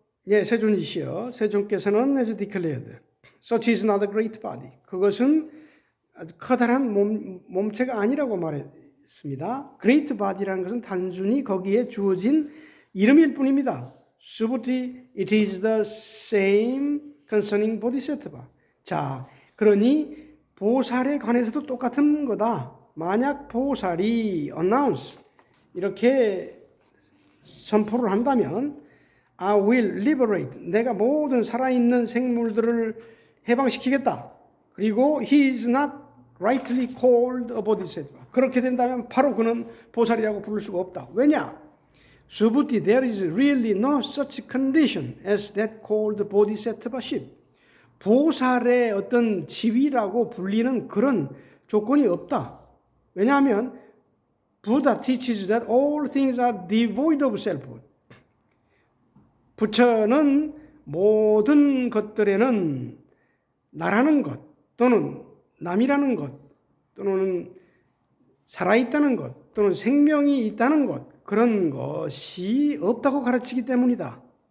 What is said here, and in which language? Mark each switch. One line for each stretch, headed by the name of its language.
Korean: 예, 세존이시여, 세존께서는
English: as declared, such is not a great body.
Korean: 그것은 아주 커다란 몸체가 아니라고 말했습니다.
English: Great body
Korean: 라는 것은 단순히 거기에 주어진 이름일 뿐입니다.
English: Subhuti, it is the same concerning bodhisattva.
Korean: 자, 그러니 보살에 관해서도 똑같은 거다. 만약 보살이
English: announce,
Korean: 이렇게 선포를 한다면
English: I will liberate,
Korean: 내가 모든 살아있는 생물들을 해방시키겠다. 그리고
English: he is not rightly called a bodhisattva.
Korean: 그렇게 된다면 바로 그는 보살이라고 부를 수가 없다. 왜냐?
English: Subhuti, there is really no such condition as that called bodhisattvaship.
Korean: 보살의 어떤 지위라고 불리는 그런 조건이 없다. 왜냐하면
English: Buddha teaches that all things are devoid of selfhood.
Korean: 부처는 모든 것들에는 나라는 것, 또는 남이라는 것, 또는 살아있다는 것, 또는 생명이 있다는 것, 그런 것이 없다고 가르치기 때문이다.